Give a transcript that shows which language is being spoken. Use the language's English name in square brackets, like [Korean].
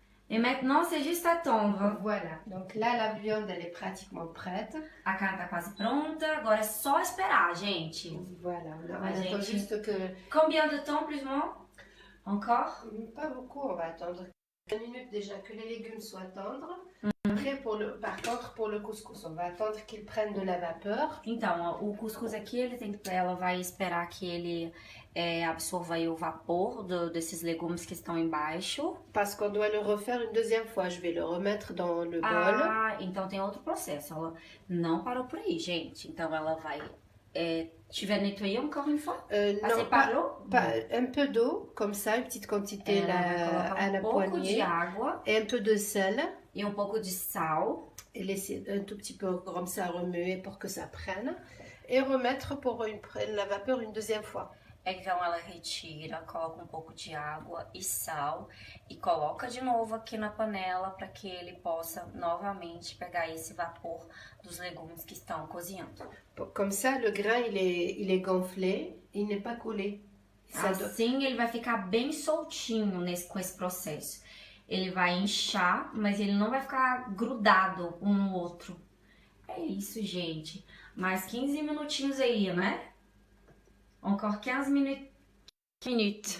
[French] Et maintenant, c'est juste attendre. Voilà, donc là la viande elle est pratiquement prête. [Portuguese] A carne tá quase pronta, agora é só esperar, gente. [French] Voilà, on [Portuguese] Ah, [French] attend [Portuguese] gente. [French] juste que... Combien de temps plus ou moins? Encore? Pas beaucoup, on va attendre 1 minute déjà que les légumes soient tendres. Après, par contre, pour le couscous, on va attendre qu'il prenne de la vapeur. [Portuguese] Então, o cuscuz aqui, ela vai esperar que ele absorva aí o vapor desses legumes que estão embaixo. [French] Parce qu'on doit le refaire une deuxième fois. Je vais le remettre dans le bol. [Portuguese] Ah, então tem outro processo. Ela não parou por aí, gente. Então ela vai... [French] tu vas nettoyer encore une fois? Non, par l'eau? un peu d'eau, comme ça, une petite quantité à la poignée. [Portuguese] De água. [French] Et un peu de sel. [Portuguese] E pouco de sal. [French] Et laisser un tout petit peu comme ça remuer pour que ça prenne. Et remettre pour la vapeur une deuxième fois. [Portuguese] Então ela retira, coloca pouco de água e sal e coloca de novo aqui na panela para que ele possa novamente pegar esse vapor dos legumes que estão cozinhando. [French] Comme ça, le grain il est gonflé, il n'est pas collé. [Portuguese] Assim ele vai ficar bem soltinho com esse processo. Ele vai inchar, mas ele não vai ficar grudado um no outro. É isso, gente. Mais 15 minutinhos aí, né? [French] Encore 15 minutes.